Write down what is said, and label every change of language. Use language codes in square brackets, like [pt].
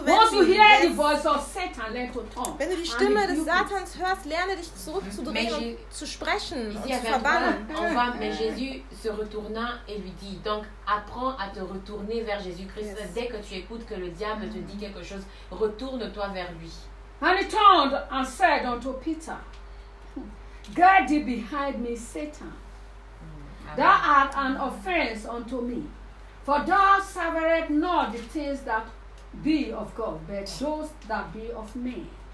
[en] wenden. Once you hear the voice of Satan, learn to turn. [de] Wenn du die Stimme des Satans hörst, lerne dich zurückzudrehen und zu sprechen und zu verbannen. [fr] Mais Jésus se retourna et lui dit, donc apprends à te retourner vers Jésus-Christ. Yes. Dès que tu écoutes que le diable te dit quelque chose, retourne-toi vers lui. [en] And he turned and said unto Peter, guard thee behind me, Satan. Thou art an offense unto me, for thou severest not the things that be of God, but those that be of men.